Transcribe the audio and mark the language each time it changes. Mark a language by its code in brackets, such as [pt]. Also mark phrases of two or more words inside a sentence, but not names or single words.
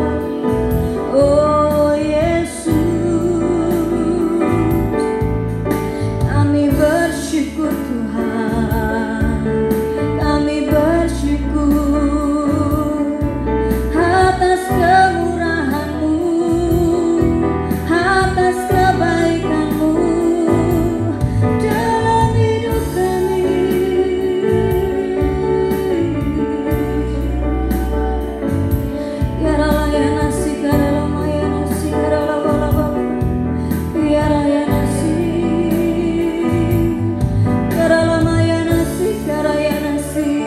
[id] Oh Yesus, kami bersyukur Tuhan. Kami bersyukur atas kemurahan-Mu, atas kebaikan-Mu dalam hidup kami. Yarayana si karalayana si karalaba, yarayana si karalamayana si karayana si.